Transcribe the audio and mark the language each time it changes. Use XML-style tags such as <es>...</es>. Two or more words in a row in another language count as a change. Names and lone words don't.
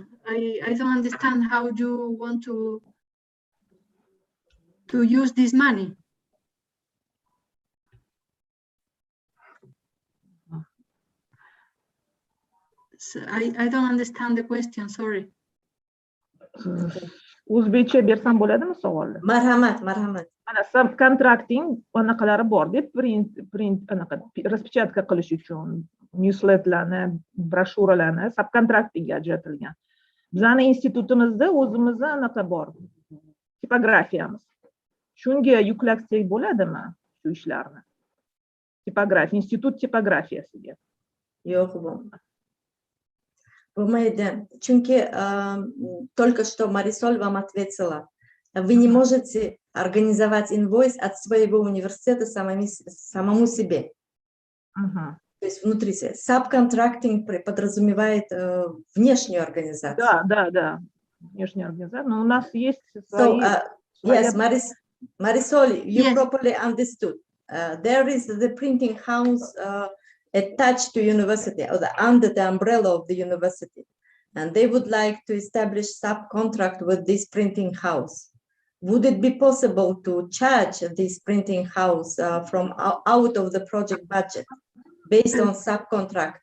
<en>I don't understand how you want to use this money. So I don't understand the question, sorry.</en> <uz>O'zbekcha bersam bo'ladimi savolni? Marhamat. Mana subcontracting anaqalari bor deb print anaqa распечатка qilish uchun newsletterlarni, broshuralarni subcontractingga ajratilgan. Bizning institutimizda o'zimizda anaqa bor. Tipografiyamiz. Shunga yuklasak bo'ladimi shu ishlarni? Tipografiya, institut tipografiyasiga. Yo'q, bo'lmaydi.</uz> <ru>Chunki только что Марисоль вам ответила. Вы не можете организовать инвойс от своего университета самому себе. То есть внутри себя. Subcontracting подразумевает внешнюю организацию. Да. Внешняя организация. Но у нас есть свои...</ru> <en>Yes, Marisol, you properly understood. There is the printing house attached to university or under the umbrella of the university, and they would like to establish subcontract with this printing house. Would it be possible to charge this printing house from out of the project budget based on subcontract?</en>